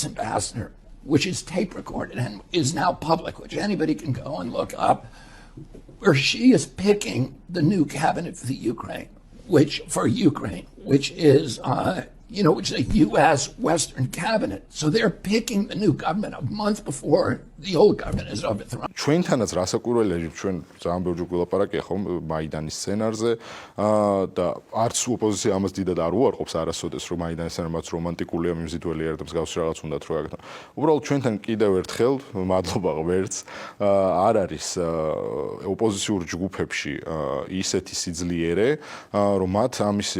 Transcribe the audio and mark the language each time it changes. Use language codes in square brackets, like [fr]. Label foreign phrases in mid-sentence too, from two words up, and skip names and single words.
[en] ambassador, which is tape recorded and is now public, which anybody can go and look up, where she is picking the new cabinet for the Ukraine, which is which is a U.S. Western cabinet. So they're picking the new government a month before the old government is overthrown. [ka] ჩვენთანაც რასაკვირველია, ჩვენ ძალიან ბევრი გულაპარაკია ხომ მაიდანის სცენარზე და არც ოპოზიცია ამას დიდად არ უარყოფს არასოდეს, რომ მაიდანის სცენარი მათ რომანტიკულია, მიმზიდველია და მსგავსი რაღაც უნდათ რო გაკეთონ. უბრალოდ ჩვენთან კიდევ ერთხელ მადლობა ღმერთს არ არის ოპოზიციურ ჯგუფებში ისეთი სიძლიერე, რომ მათ ამისი